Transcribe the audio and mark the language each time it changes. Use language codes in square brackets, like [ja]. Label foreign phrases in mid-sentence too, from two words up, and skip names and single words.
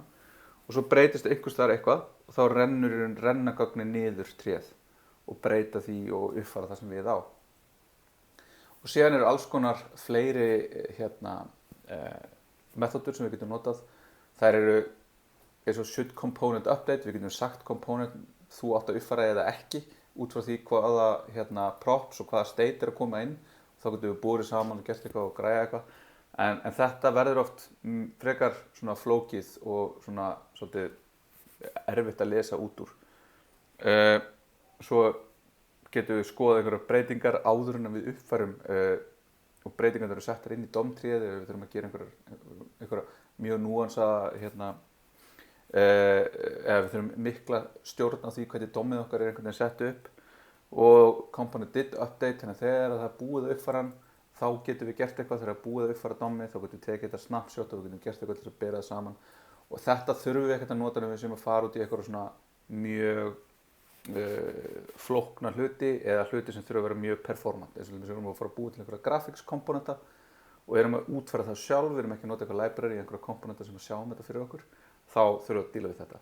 [is] Og svo breytist einhvers staðar eitthvað og þá renna gögnin niður tréð og breyta því og uppfæra það sem við á. Og síðan alls konar fleiri methodur sem við getum notað. Þær eins og [en] should component update, [is] við getum sagt component þú átt að uppfæra eða ekki út frá því hvaða props og hvaða state að koma inn. Þá getum við borið saman og gert eitthvað og græja eitthvað. En þetta verður oft frekar svona flókið og svona svolítið erfitt að lesa út úr. Svo getum við skoðað einhverjar breytingar áður en við uppfærum og breytingar eru settar inn í DOM-tréð eða við þurfum að gera einhverja mjög núansa eða við þurfum mikla stjórn á því hvernig DOM-ið okkar einhvern veginn sett upp og [en] component did update, [is] þannig að þegar það búið að uppfæra hann þá getum við gert eitthvað þegar búið að uppfæra DOM-ið, þá getum við tekið þetta snapshot og við getum gert eitthvað til að bera það saman og þetta þurfum við ekkert að nota ef við séum að fara út í eitthvað svona mjög flókna hluti eða hluti sem þurfa að vera mjög performant eins og við erum að fara að búa til einhverja graphics komponenta og erum að útfæra það sjálf, við erum ekki að nota eitthvað library í einhverja komponenta sem að sjáum þetta fyrir okkur, þá þurfum við að díla við þetta.